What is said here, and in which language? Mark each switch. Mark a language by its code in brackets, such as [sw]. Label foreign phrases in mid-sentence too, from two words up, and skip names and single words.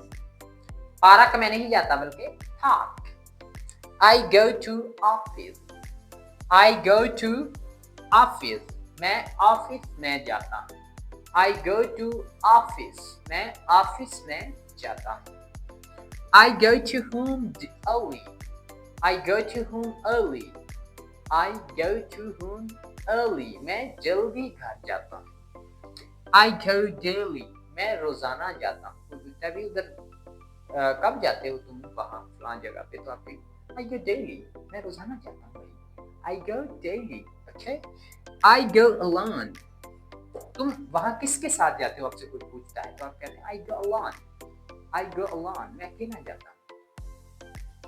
[hi] पार्क में नहीं जाता बल्कि पार्क। [en] I go to office, I go to office, [hi] मैं ऑफिस में जाता हूँ। [en] I go to office, [hi] मैं ऑफिस में जाता हूँ। [en] I go to home early, I go to home early, I go to home early, [hi] मैं जल्दी घर जाता हूँ। [en] I go daily, [hi] मैं रोजाना जाता हूँ। तो तभी उधर कब जाते हो तुम वहाँ फलां जगह पे? तो आप [en] I go daily, [hi] मैं रोजाना जाता हूँ भाई। [en] I go daily, okay. I go alone, [hi] तुम वहाँ किसके साथ जाते हो? आपसे कोई पूछता है तो आप कहते हैं [en] I go alone. I go alone, [hi] मैं अकेला जाता हूँ।